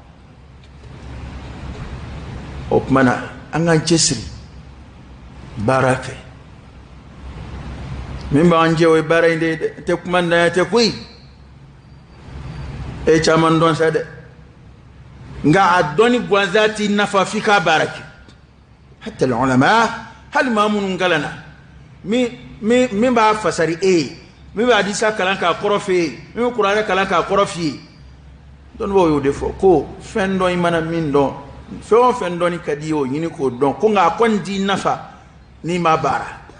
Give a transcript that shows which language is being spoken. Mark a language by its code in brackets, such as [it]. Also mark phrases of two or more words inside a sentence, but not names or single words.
[bm] o tuma na an k'an cɛsiri baara fɛ min b'an jɛ o ye baara in de ye dɛ tɛ kuma ntanya tɛ koyi e caman dɔn sa dɛ nka a dɔnni gansan t'i nafa f'i k'a baara kɛ [ar] حتى العلماء [bm] hali maa minnu kalanna min b'a fasari e ye min b'a hadisa kalan k'a kɔrɔ f'e ye min bɛ kuranɛ kalan k'a kɔrɔ f'i ye dɔnnibaaw y'o de fɔ ko fɛn dɔ i mana min dɔn fɛn o fɛn dɔnni ka di ye o ɲini k'o dɔn ko nka a kɔni t'i nafa n'i ma baara